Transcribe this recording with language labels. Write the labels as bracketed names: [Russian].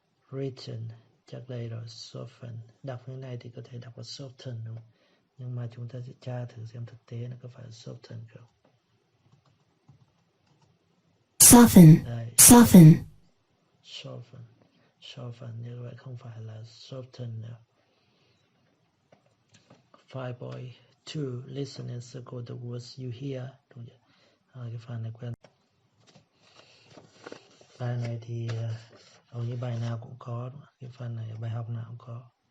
[Vietnamese] Written chắc đây rồi, soften. Đọc như này thì có thể đọc là soften đúng không? Nhưng mà chúng ta sẽ tra thử xem thực tế nó có phải soften không. [English] Soften. [Vietnamese] Đây, [English] Soften. [Vietnamese] soften, như vậy không phải là soften nữa. [English] 5.2, listen and circle the words you hear. [Vietnamese] Đúng chưa? Cái phần này quen. Bài này thì hầu như bài nào cũng có, đúng không? Cái phần này bài học nào cũng có.